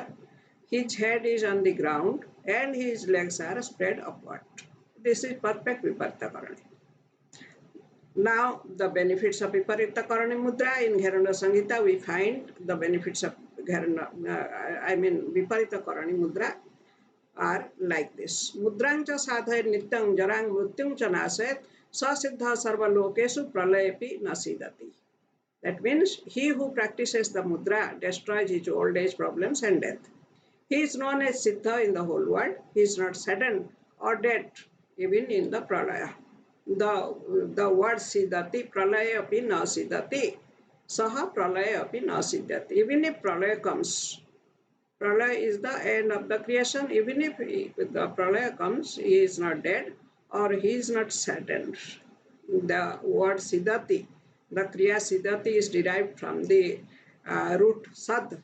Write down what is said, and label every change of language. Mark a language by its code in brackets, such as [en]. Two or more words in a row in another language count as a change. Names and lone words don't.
[en] His head is on the ground and his legs are spread upward. This is perfect Viparita Karani. Now the benefits of Viparita Karani Mudra. In Gheranda Samhita we find the benefits of Viparita Karani Mudra. are like this. [sa] मुद्रांच साधय नित्यं जरां मृत्युं च नशेत् ससिद्ध सर्वलोकेषु प्रलयेऽपि नसीदति. [en] That means he who practices the mudra destroys his old age problems and death. He is known as Siddha in the whole world. He is not saddened or dead even in the pralaya. The word [sa] सिद्धति, प्रलय अपि न सिद्धति, सह प्रलय अपि न सिद्धति. [en] Even if pralaya comes, pralaya is the end of the creation. Even if the pralaya comes, he is not dead or he is not saddened. The word siddhati, the kriya siddhati is derived from the root sad.